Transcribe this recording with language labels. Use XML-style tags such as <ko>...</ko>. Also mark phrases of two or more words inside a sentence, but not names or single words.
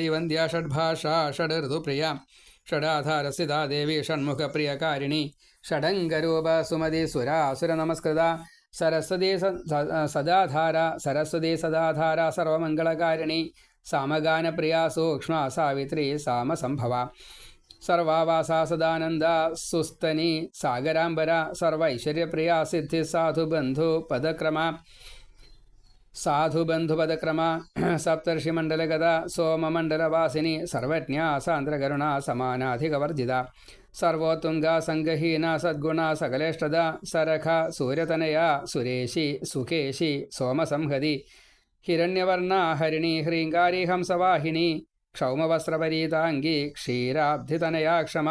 <sa>वंद्या षड्भाषा षडऋतुप्रिया षडाधारस्थिता देवी षण्मुखप्रियकारिणी षडङ्गरूप सुमതി सुरासुरनमस्कृता सरस्वती सदाधारा सरस्वती सदाधारा सर्वमङ्गलकारिणी सामगानप्रिया सूक्ष्मा सावित्री सामसंभवा सर्वावासा सदानंदा सुस्तनी सागरांबरा सर्वैश्वर्यप्रिया सिद्धि साधु बंधु पदक्रमा സാധുബന്ധുപദക്രമ സപ്തർഷിമണ്ഡലഗത സോമമണ്ഡലവാസിനി സർവജ്ഞ സാന്ദ്രകരുണ സമാനാധികവർജിത സർവോത്തുംഗ സംഗഹീന സദ്ഗുണ സകലേഷ്ടത സരഖ സൂര്യതനയ സുരേശി സുഖേശി സോമസംഹതി ഹിരണ്യവർണ ഹരിണി ഹ്രീങ്കാരി ഹംസവാഹിനി ക്ഷൗമവസ്ത്രപരീതാംഗി ക്ഷീരാബ്ധിതനയാ ക്ഷമ.</sa>